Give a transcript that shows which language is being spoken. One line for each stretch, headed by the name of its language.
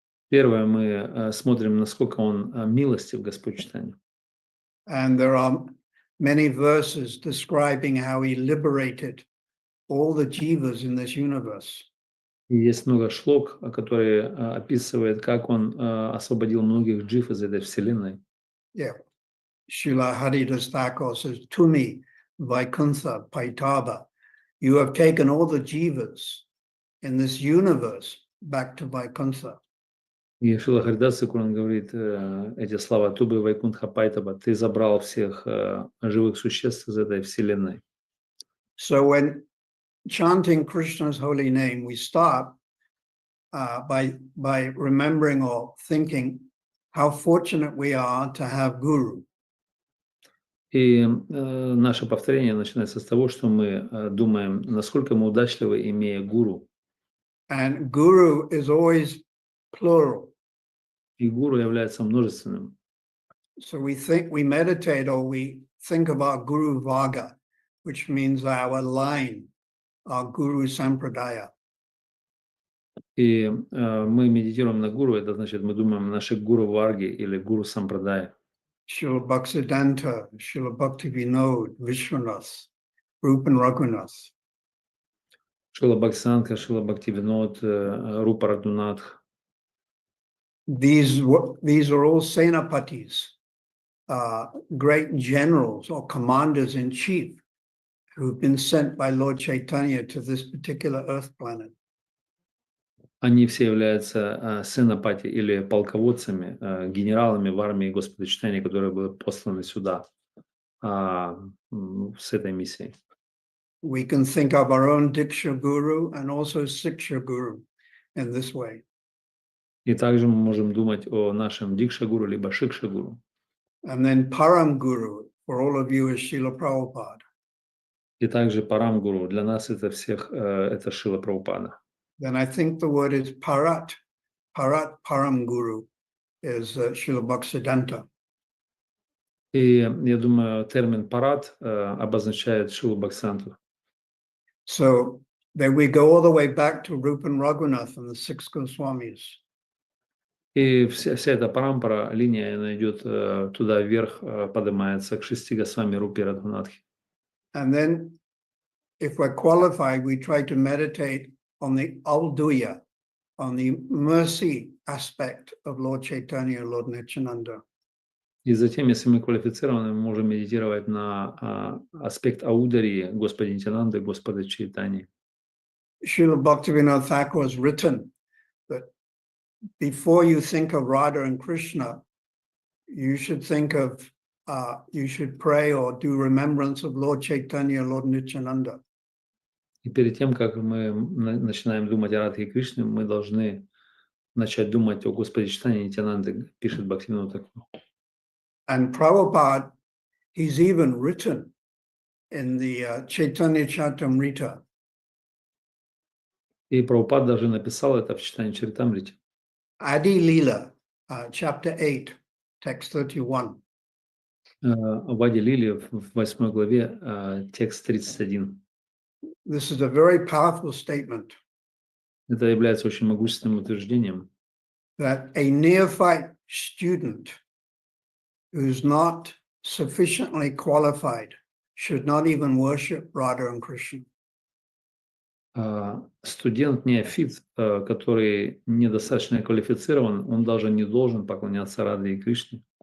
Russian: Первое, мы смотрим, насколько он милостив, Господь Чайтанья.
English: And there are many verses describing how he liberated all the jivas in this universe.
Russian: И есть много шлок, которые описывают, как он освободил многих джив из этой вселенной.
English: Yeah. Srila Haridas Thakur says, to me, Vaikuntha Paitaba, you have taken all the jivas in this universe back to Vaikuntha.
Russian: И Шрила Харидас Тхакур, он говорит эти слова: «Тубы Вайкунтха Пайтаба, ты забрал всех живых существ из этой вселенной».
English: So when chanting Krishna's holy name, we start by remembering or thinking how fortunate we are to have Guru.
Russian: И наше повторение начинается с того, что мы думаем, насколько мы удачливы, имея гуру.
English: And Guru is always plural.
Russian: И гуру является множественным.
English: So we meditate or we think about Guru Vaga, which means our line, our Guru Sampradaya.
Russian: И мы медитируем на гуру, это значит, мы думаем о нашей гуру Варги или гуру Сампрадая.
English: Srila Bhaktisiddhanta, Srila Bhaktivinoda, Vishwanath, Rupan Raghunath.
Russian: Шрила Бхактисиданта, Шрила Бхактивинод, Рупа Рагунатх.
English: These are all senapatis, great generals or commanders in chief who've been sent by Lord Chaitanya to this particular earth planet.
Russian: Они все являются сенапати или полководцами, генералами в армии Господа Чайтаньи, которые были посланы сюда с этой миссией.
English: We can think of our own Diksha Guru and also Siksha Guru in this way.
Russian: И также мы можем думать о нашем Дикша-гуру либо Шикша-гуру.
English: And then Param Guru, for all of you, is Srila Prabhupada.
Russian: И также Парам-гуру. Для нас это всех, это Шрила Прабхупада.
English: Then I think the word is Parat. Parat Param Guru is Srila Bhaktisiddhanta.
Russian: И я думаю, термин «парат» обозначает Шрилу Бхактисиддханту.
English: So then we go all the way back to Rupan Raghunath and the six Goswamis.
Russian: И вся эта парампара, линия, она идет туда вверх, поднимается к 6 Госвами Рупе Радхунатхи.
English: And then if we're qualified, we try to meditate on the Alduya, on the mercy aspect of Lord Chaitanya, Lord Nityananda.
Russian: И затем, если мы квалифицированы, мы можем медитировать на аспект аударии Господа Нитянанды, Господа Чайтаньи.
English: Srila Bhaktivinoda Thakur has written that before you think of Radha and Krishna, you should think of, you should pray or do remembrance of Lord Chaitanya, Lord Nityananda.
Russian: И перед тем, как мы начинаем думать о Радхе Кришне, мы должны начать думать о Господе Чайтанье Нитьянанде, пишет Бхактивинода Тхакур.
English: And Prabhupada, he's even written in the Chaitanya Charitamrita
Russian: И Прабхупад даже написал это в читании Чаритамрите.
English: Adi Lila, chapter 8, text 31.
Russian: В Ади Лиле в 8 главе, текст 31.
English: This is a very powerful statement
Russian: Это является очень могущественным утверждением,
English: that a neophyte student who's not sufficiently qualified should not even worship Radha and Krishna.
Russian: Студент неофит, который недостаточно квалифицирован, он даже не должен поклоняться Радхе и Кришне.